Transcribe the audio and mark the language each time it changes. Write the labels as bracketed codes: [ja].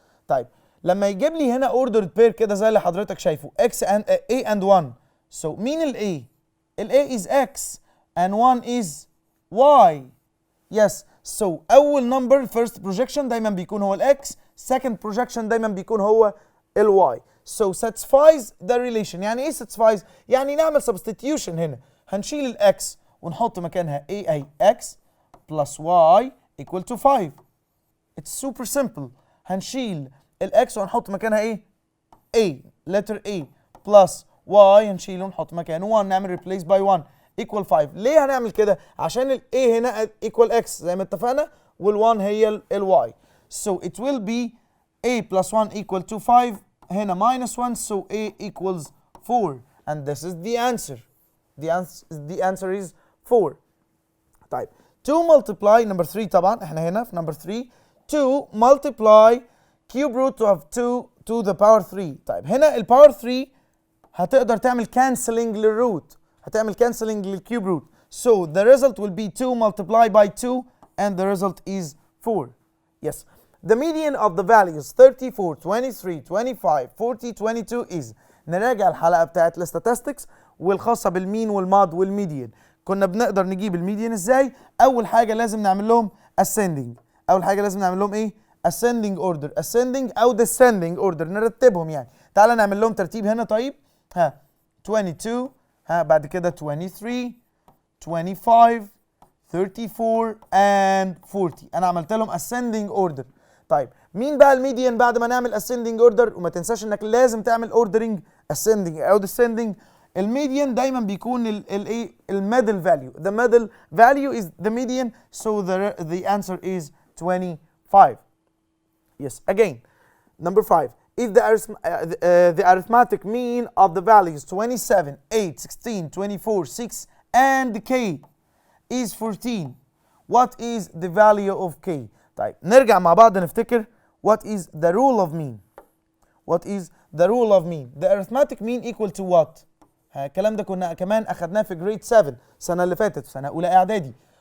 [ar] طيب لما يجيب لي هنا ordered pair كده زي اللي حضرتك شايفه [en] X and A and 1. So [ar] مين ال [en] A؟ ال A is X and 1 is Y. Yes. [ar] So أول number first projection دايما بيكون هو ال X، second projection دايما بيكون هو ال Y. [en] So satisfies the relation. [ar] يعني ايه satisfies؟ يعني نعمل substitution هنا. هنشيل ال X ونحط مكانها A أي [en] X plus Y equal to 5. It's super simple. [ar] هنشيل ال X ونحط مكانها ايه؟ A letter A plus Y هنشيله ونحط مكانه 1، نعمل [en] replace by 1 equal 5. [ar] ليه هنعمل كده؟ عشان ال A هنا equal X زي ما اتفقنا، وال 1 هي ال Y. [en] so it will be a plus 1 equal to 5 هنا minus 1 so a equals 4 and this is the answer. The answer is 4. [ar] طيب [en] 2 multiply number 3 [ar] طبعا احنا هنا في [en] number 3 2 multiply cube root of 2 to the power 3. [ar] طيب هنا الباور 3 هتقدر تعمل cancelling للروت، هتعمل cancelling للكيوب روت. [en] So the result will be 2 multiplied by 2 and the result is 4. Yes. The median of the values 34, 23, 25, 40, 22 is. [ar] نراجع الحلقة بتاعت الستاتستكس والخاصة بالمين والماد والميديان. كنا بنقدر نجيب الميديان ازاي؟ أول حاجة لازم نعمل لهم ascending. أول حاجة لازم نعمل لهم إيه؟ ascending order. ascending أو descending order نرتبهم يعني. تعالى نعمل لهم ترتيب هنا طيب. ها 22 ها بعد كده 23 25 34 and 40. أنا عملت لهم ascending order. طيب مين بقى الميديان بعد ما نعمل ascending order؟ وما تنساش انك لازم تعمل ordering ascending او descending. الميديان دايما بيكون الايه الميدل فاليو. [en] The middle value is the median so the answer is 25. Yes, again number 5. If the arithmetic mean of the values 27, 8, 16, 24, 6 and k is 14, what is the value of k؟ [ar] طيب نرجع مع بعض نفتكر [en] what is the rule of mean. What is the rule of mean? The arithmetic mean equal to what؟ [ar] الكلام ده كنا كمان اخدناه في جريد 7 السنه اللي فاتت في سنه اولى اعدادي.